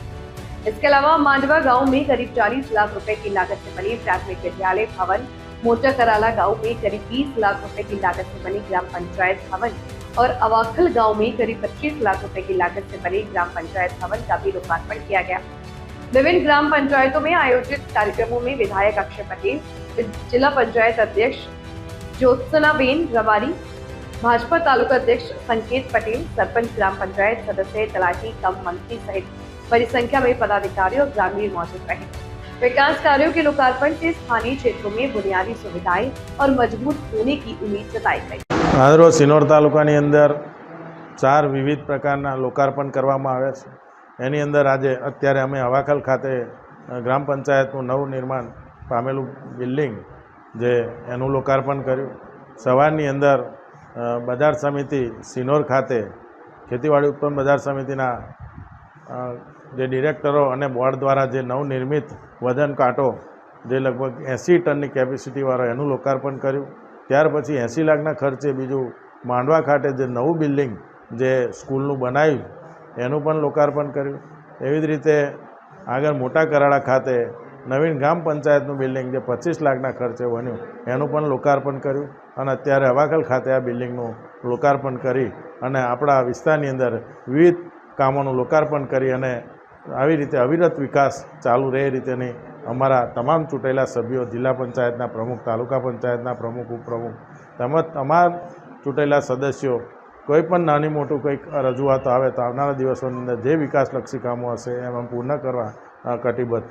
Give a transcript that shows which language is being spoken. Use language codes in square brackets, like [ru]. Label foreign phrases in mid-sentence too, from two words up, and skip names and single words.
[hi] इसके अलावा मांडवा गांव में करीब 40 लाख रुपए की लागत से बनी प्राथमिक विद्यालय भवन, मोटा कराला गांव में करीब 20 लाख रुपए की लागत से बनी ग्राम पंचायत भवन और अवाखल गांव में करीब 25 लाख रुपए की लागत से बनी ग्राम पंचायत भवन का भी लोकार्पण किया गया। विभिन्न ग्राम पंचायतों में आयोजित कार्यक्रमों में विधायक अक्षय पटेल, जिला पंचायत अध्यक्ष ज्योत्सनाबेन रवारी, भाजपा तालुका अध्यक्ष संकेत पटेल, सरपंच, ग्राम पंचायत सदस्य, तलाटी कम मंत्री सहित बड़ी संख्या में पदाधिकारी और ग्रामीण मौजूद रहे। विकास कार्यों के लोकार्पण से स्थानीय क्षेत्रों में बुनियादी सुविधाएं और मजबूत होने की उम्मीद जताई गई। [gu] આજ રોજ સિનોર તાલુકાની અંદર 4 વિવિધ પ્રકારના લોકાર્પણ કરવામાં આવ્યા છે। એની અંદર આજે અત્યારે અમે અવાખલ ખાતે ગ્રામ પંચાયતનું નવું નિર્માણ પામેલું બિલ્ડિંગ જે એનું લોકાર્પણ કર્યું। સવારની અંદર બજાર સમિતિ સિનોર ખાતે ખેતીવાડી ઉત્પન્ન બજાર સમિતિના જે ડિરેક્ટરો અને બોર્ડ દ્વારા જે નવનિર્મિત વજન કાંટો જે લગભગ 80 ટનની કેપેસિટીવાળો એનું લોકાર્પણ કર્યું। ત્યાર પછી 80 લાખના ખર્ચે બીજૂ માંડવા ખાતે જે નવું બિલ્ડિંગ જે સ્કૂલનું બનાવ્યું એનું પણ લોકાર્પણ કર્યું। એવી જ રીતે આગળ મોટા કરાડા ખાતે નવીન ગ્રામ પંચાયતનું બિલ્ડિંગ જે 25 લાખના ખર્ચે બન્યું એનું પણ લોકાર્પણ कर्યું અને અત્યારે અવાખલ ખાતે આ બિલ્ડિંગનું લોકાર્પણ કરી અને આપણા વિસ્તારની અંદર વિવિધ કામોનું લોકાર્પણ કરી અને આવી રીતે અવિરત વિકાસ ચાલુ રહે એ રીતેની અમારા તમામ ચૂંટાયેલા સભ્યો, જિલ્લા પંચાયતના પ્રમુખ, તાલુકા પંચાયતના પ્રમુખ, ઉપપ્રમુખ તેમજ તમામ ચૂંટાયેલા સદસ્યો કોઈપણ નાની મોટું કંઈક રજૂઆતો આવે તો આવનારા દિવસોની અંદર જે વિકાસલક્ષી કામો હશે એમાં પૂર્ણ કરવા કટિબદ્ધ છે।